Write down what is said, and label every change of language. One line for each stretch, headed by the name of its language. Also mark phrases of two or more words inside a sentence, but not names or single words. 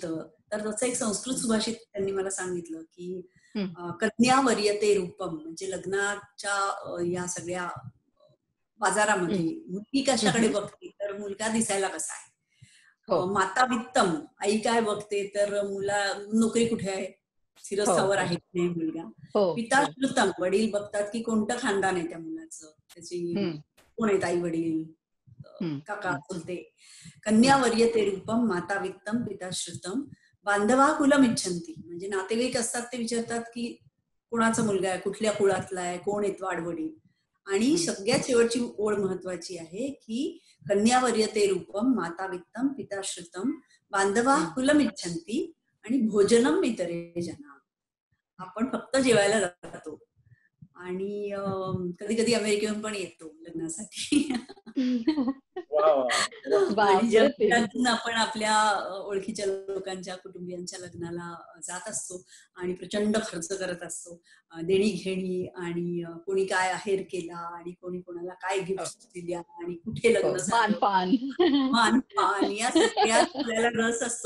Marathi: तर तसं एक संस्कृत सुभाषित त्यांनी मला सांगितलं की
Sanskrit: कन्या वर्यते रूपम,
Marathi: म्हणजे लग्नाच्या या सगळ्या बाजारामध्ये मुलगी कशाकडे बघते तर मुलगा दिसायला कसा आहे,
Sanskrit: माता वित्तम,
Marathi: आई काय बघते तर मुला नोकरी कुठे आहे, शिरस्थावर आहे की नाही मुलगा,
Sanskrit: पिता श्रुतम,
Marathi: वडील बघतात की कोणतं खानदान आहे त्या मुलाचं, त्याची कोण आहेत आई वडील, काका चुलते.
Sanskrit: कन्या वर्यते रूपम माता वित्तम पिता श्रुतम बांधवा कुलम इच्छन्ति,
Marathi: म्हणजे नातेवाईक असतात ते विचारतात की कोणाचा मुलगा आहे, कुठल्या कुळातला आहे, कोण आहेत वाडवडील. आणि सगळ्यात शेवटची ओळ महत्वाची आहे की
Sanskrit: कन्या वर्यते रूपम माता वित्तम पिता श्रुतम बांधवा कुलम इच्छन्ति
Marathi: आणि
Sanskrit: भोजनम इतरे जना.
Marathi: आपण फक्त जेवायला जातो आणि कधी कधी अमेरिकेहून पण येतो लग्नासाठी. आणि जगातून आपण आपल्या ओळखीच्या लोकांच्या कुटुंबियांच्या लग्नाला जात असतो आणि प्रचंड खर्च करत असतो, देणी घेणी, आणि कोणी काय आहेर केला आणि कोणी कोणाला काय गिफ्ट दिल्या आणि कुठे लग्न झालं, मानपान, या सगळ्यात आपल्याला रस असतो.